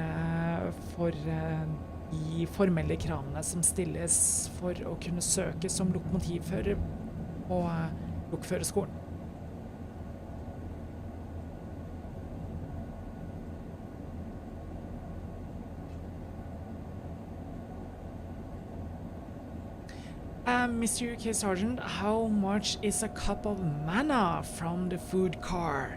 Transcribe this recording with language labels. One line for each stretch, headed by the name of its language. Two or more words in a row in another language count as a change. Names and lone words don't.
Norwegian: de formelle kravene som stilles for å kunne søke som lokomotivfører på lokførerskolen.
English: Mr. UK Sergeant, how much is a cup of manna from the food car?